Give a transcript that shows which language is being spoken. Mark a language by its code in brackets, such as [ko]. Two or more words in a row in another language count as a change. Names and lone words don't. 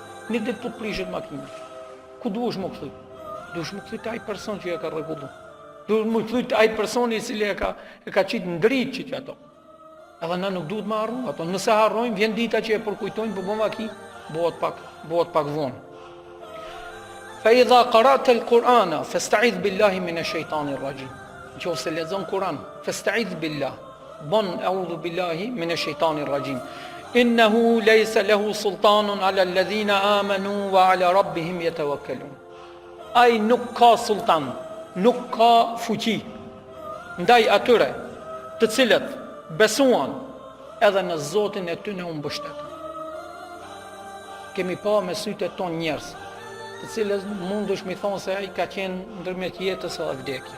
[sq] Një ditë po të prishet makina. Ku duhesh më kthy? Duhesh më kthy te ai person që e ka rregulluar. Duhesh më kthy te ai personi i cili e ka qit ndrit që ato. Edhe na nuk duhet më harrojmë ato. Nëse harrojmë, vjen dita që e përkujtojmë, po bëmë aki, bëhet pak vonë. [ar] فإذا قرأت القرآن فاستعذ بالله من الشيطان الرجيم. [sq] Nëse lexon Kur'an, [ar] فاستعذ بالله. Bon أعوذ بالله من الشيطان الرجيم إنه ليس له سلطان على الذين آمنوا وعلى ربهم يتوكلون. [sq] Ai nuk ka sultan, nuk ka fuqi ndaj atyre të cilët besuan edhe në Zotin e tyre u mbështetën. Kemi pa me sytë ton njerëz, të cilët mundesh mi thonë se ai ka qenë ndërmjet jetës edhe vdekjes.